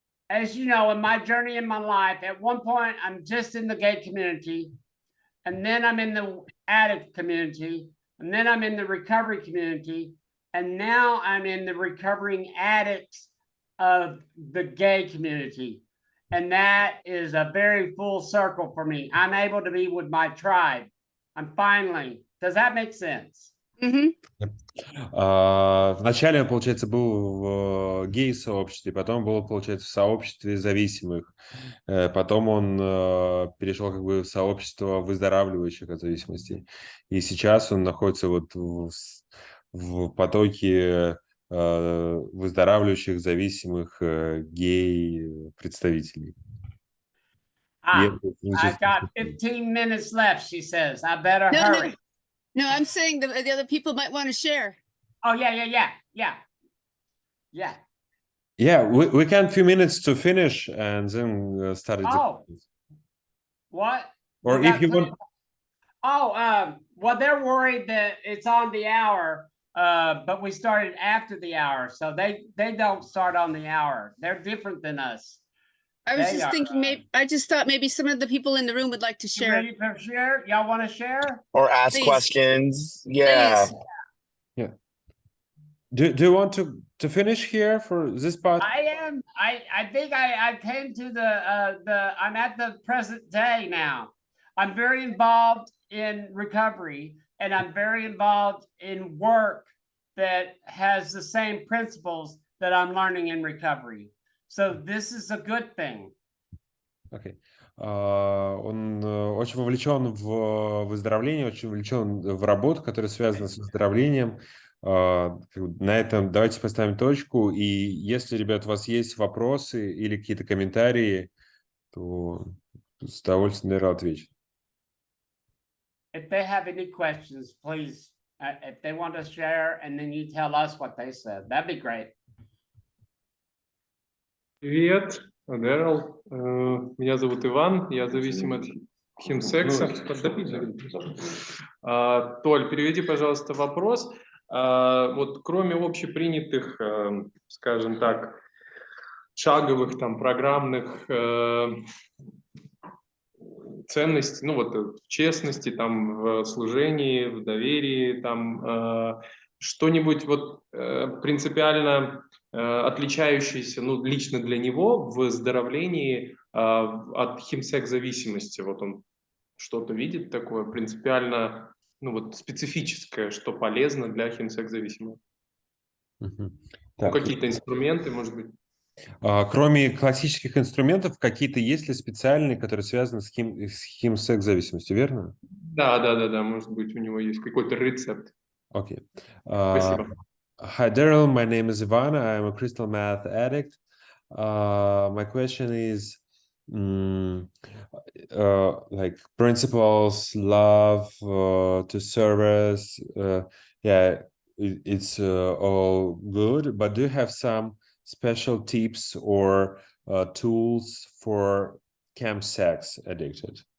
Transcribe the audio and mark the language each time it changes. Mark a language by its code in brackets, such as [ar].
[en] as you know, in my journey in my life, at one point I'm just in the gay community, and then I'm in the addict community, and then I'm in the recovery community, and now I'm in the recovering addicts of the gay community. And that is a very full circle for me. I'm able to be with my tribe. I'm finally, does that make sense? [ru] Вначале он, получается, был в гей-сообществе, потом был, получается, в сообществе зависимых, потом он перешел как бы в сообщество выздоравливающих от зависимости, и сейчас он находится вот в потоке выздоравливающих зависимых гей-представителей. [en] I've got 15 minutes left, she says. I better hurry. No, I'm saying the other people might want to share. Oh, yeah. Yeah, we can few minutes to finish and then start it. Oh, what? Or if you want. Well, they're worried that it's on the hour, but we started after the hour, so they don't start on the hour. They're different than us. I was just thinking, I just thought maybe some of the people in the room would like to share. Ready to share? Y'all want to share? Or ask Please. questions. Yeah. Please. Yeah. Do you want to finish here for this part? I am. I think I came to I'm at the present day now. I'm very involved in recovery, and I'm very involved in work that has the same principles that I'm learning in recovery. So this is a good thing. Okay. [ru] Он очень вовлечен в выздоровление, очень вовлечен в работу, которая связана с выздоровлением. На этом давайте поставим точку. И если, ребят, у вас есть вопросы или какие-то комментарии, то с удовольствием, наверное, отвечу. [en] If they have any questions, please, if they want to share, and then you tell us what they said, that'd be great. [ru] Привет, Дэрил. Меня зовут Иван, я зависим от химсекса. Толь, переведи, пожалуйста, вопрос. Вот кроме общепринятых, скажем так, шаговых, там, программных ценностей, ну вот в честности, там, в служении, в доверии, там, что-нибудь вот принципиально отличающееся, ну, лично для него в выздоровлении от химсекс-зависимости. Вот он что-то видит такое принципиально, ну, вот специфическое, что полезно для химсекс-зависимых. Ну, какие-то инструменты, может быть. Кроме классических инструментов, какие-то есть ли специальные, которые связаны с химсекс-зависимостью, верно? Да, может быть, у него есть какой-то рецепт. Окей. Спасибо. [en] Hi, Daryl. My name is Ivana. I'm a crystal meth addict. My question is, like principles, love, to service. Yeah, it's all good. But do you have some special tips or tools for chemsex addicted?